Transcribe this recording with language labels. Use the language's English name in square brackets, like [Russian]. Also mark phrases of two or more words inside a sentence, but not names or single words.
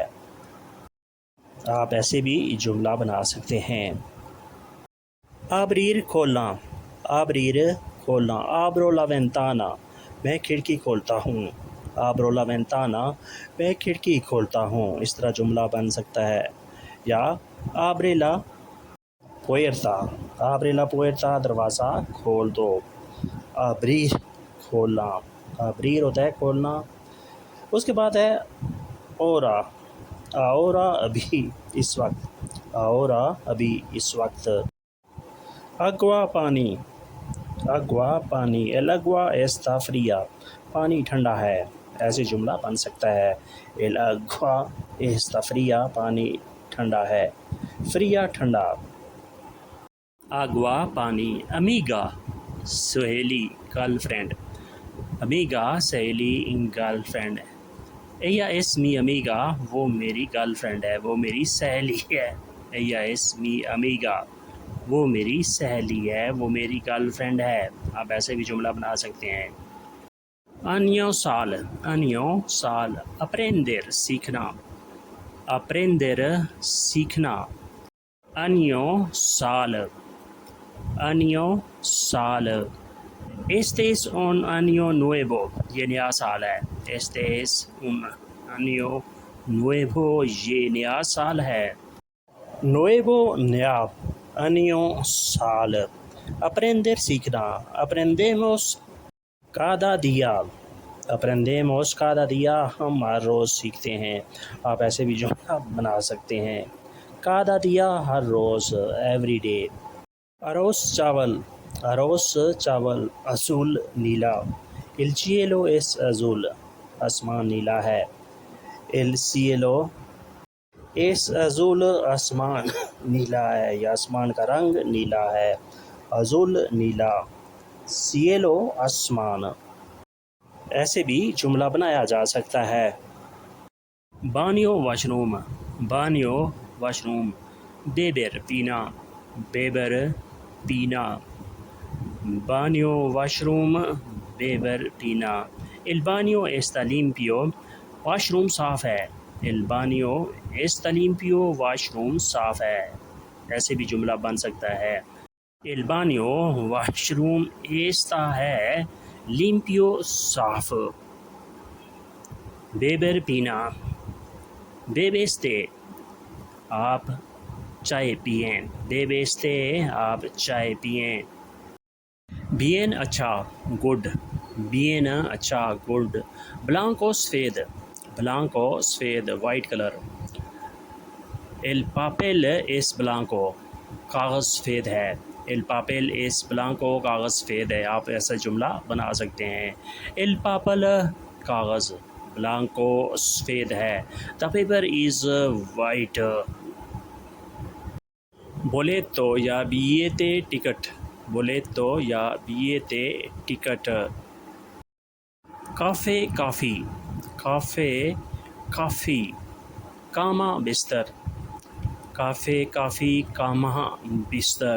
[Urdu] آپ ایسے بھی جملہ بنا سکتے ہیں. Abrir کھولنا. Abrir کھولنا. [Spanish] Abro la ventana. [Urdu] میں کھڑکی کھولتا ہوں. [Spanish] Abro la ventana. [Urdu] میں کھڑکی کھولتا ہوں. اس طرح جملہ بن سکتا ہے. یا [Spanish] Abre la puerta. Abre la puerta. [Urdu] دروازہ کھول دو. Abrir کھولنا. Abrir ہوتا ہے کھولنا. اس کے بعد ہے ahora. Ahora ابھی، اس وقت. Ahora ابھی، اس وقت. Agua پانی. اگوا پانی [Spanish] el agua está fría [Urdu] پانی ٹھنڈا ہے. ایسے جملہ بن سکتا ہے [Spanish] el agua está fría [Urdu] پانی ٹھنڈا ہے. فria ٹھنڈا. اگوا پانی. امیگا سہیلی گرل فرینڈ. امیگا سہیلی گرل فرینڈ. [Spanish] Ella es mi amiga [Urdu] وہ میری گرل فرینڈ ہے وہ میری سہیلی ہے. [Spanish] Ella es mi amiga [Urdu] وہ میری سہیلی ہے وہ میری گرل فرینڈ ہے. آپ ایسے بھی جملہ بنا سکتے ہیں. انیو سال. انیو سال. اپریندر سیکھنا. اپریندر سیکھنا. انیو سال. انیو سال. [Spanish] Este es un año nuevo [Urdu] یہ نیا سال ہے. [Spanish] Este es un año nuevo [Urdu] یہ نیا سال ہے. Nuevo نیا. Año سال. [Spanish] Aprender سیکھنا. Aprendemos cada día. Aprendemos cada día [Urdu] ہم ہر روز سیکھتے ہیں. آپ ایسے بھی جملہ بنا سکتے ہیں. [Spanish] cada día [Urdu] ہر روز [English] every day. [Urdu] Arroz چاول. Arroz چاول. [Spanish] Azul نیلا. El cielo es azul [Urdu] آسمان نیلا ہے. [Spanish] El cielo es azul [Urdu] آسمان نیلا ہے یا آسمان کا رنگ نیلا ہے. azul نیلا. cielo آسمان. ایسے بھی جملہ بنایا جا سکتا ہے. بانیو واش روم. بانیو واش روم. بیبر پینا. بیبر پینا. بانیو واش روم. بیبر پینا. [Spanish] El baño está limpio [Urdu] واش روم صاف ہے. [Spanish] El baño está limpio [Urdu] واش روم صاف ہے. ایسے بھی جملہ بن سکتا ہے. [Spanish] El baño [Urdu] واش روم está ہے limpio صاف. بیبر پینا. بیبیستے آپ چائے پئیں. بیبیستے آپ چائے پئیں. bien اچھا گڈ. bien اچھا گڈ. بلانکو سفید. بلانکو سفید [English] white color. [Spanish] el papel es blanco [Urdu] کاغذ سفید ہے. [Spanish] el papel es blanco [Urdu] کاغذ سفید ہے. آپ ایسا جملہ بنا سکتے ہیں. [Spanish] el papel [Urdu] کاغذ. blanco سفید ہے. [English] the paper is white. [Urdu] boleto یا billete ٹکٹ. boleto یا billete ٹکٹ. کافے کافی. کافے کافی. کاما بستر. کافے کافی کاما بستر.